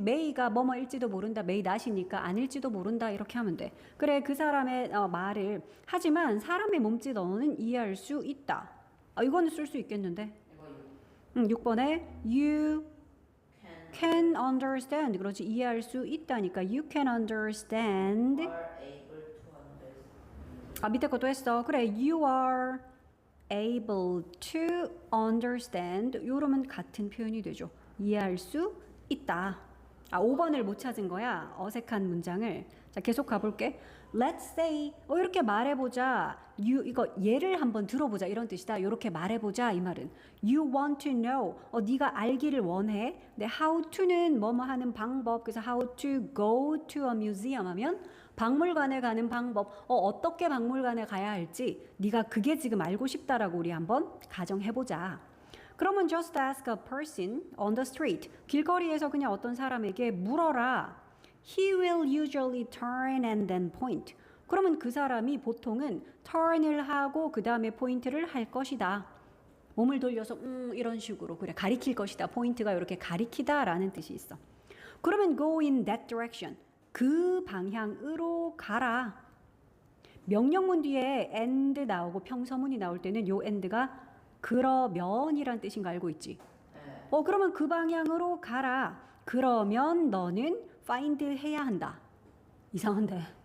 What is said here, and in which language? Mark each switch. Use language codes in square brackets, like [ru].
[ko] may가 뭐뭐일지도 모른다. may not이니까 아닐지도 모른다. 이렇게 하면 돼. 그래, 그 사람의 말을 하지만 사람의 몸짓 언어는 이해할 수 있다. 이거는 쓸 수 있겠는데. 이거 6번에 [en] you can understand. [ko] 그렇지. 이해할 수 있다니까. [en] You can understand. are able to understand. [ko] 밑에 것도 했어. 그래. [en] You are able to understand. [ko] 요러면 같은 표현이 되죠. 이해할 수 있다. 5번을 못 찾은 거야. 어색한 문장을. 자, 계속 가볼게. Let's say 이렇게 말해보자. 이거 예를 한번 들어보자 이런 뜻이다. 이렇게 말해보자 이 말은. [en] You want to know. [ko] 네가 알기를 원해. 근데 how to는 뭐뭐 하는 방법. 그래서 [en] how to go to a museum [ko] 하면 박물관에 가는 방법. 어떻게 박물관에 가야 할지 네가 그게 지금 알고 싶다라고 우리 한번 가정해보자. [en] 그러면 just ask a person on the street. [ko] 길거리에서 그냥 어떤 사람에게 물어라. [en] He will usually turn and then point. [ko] 그러면 그 사람이 보통은 turn을 하고 그 다음에 포인트를 할 것이다. 몸을 돌려서 이런 식으로 그래 가리킬 것이다. 포인트가 이렇게 가리키다라는 뜻이 있어. 그러면 [en] go in that direction. [ko] 그 방향으로 가라. 명령문 뒤에 and 나오고 평서문이 나올 때는 요 and가 그러면이란 뜻인 거 알고 있지? 네. 그러면 그 방향으로 가라. 그러면 너는 find 해야 한다. 이상한데.